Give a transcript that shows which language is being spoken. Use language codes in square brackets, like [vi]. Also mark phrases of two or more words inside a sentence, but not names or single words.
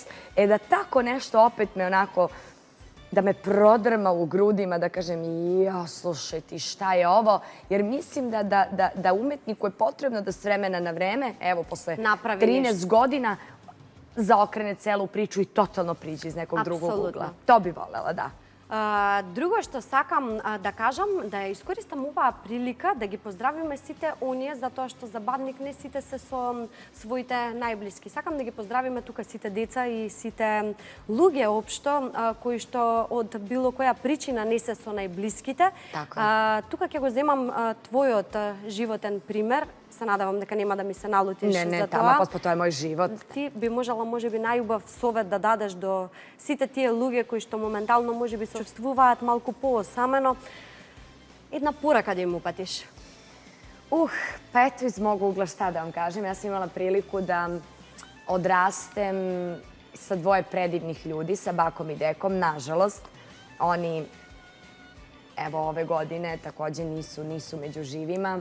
[sr] Da tako nešto opet me onako, da me prodrma u grudima, da kažem, ja, slušaj ti, šta je ovo? Jer mislim da umetniku je potrebno da s vremena na vreme, evo, posle 13 godina, zaokrene celu priču i totalno priđe iz nekog drugog ugla. To bi volela, da. [mk] Друго што сакам да кажам, да искористам оваа прилика да ги поздравиме сите оние затоа што за Бадник не сите се со своите најблиски. Сакам да ги поздравиме тука сите деца и сите луѓе општо кои што од било која причина не се со најблиските. Тука ќе го земам твојот животен пример. Се надевам дека нема да ми се налутиш за тоа. Не, тама тоа е мој живот. Ти би можела можеби најубав совет да дадеш до сите тие луѓе кои што моментално можеби се чувствуваат малку поосамено. Една порака да им упатиш. [sr] Pa eto iz mog ugla šta da vam kažem. Ja sam imala priliku da odrastem sa dvoje predivnih ljudi, sa bakom i dekom. Nažalost, oni evo ove godine takođe nisu među živima.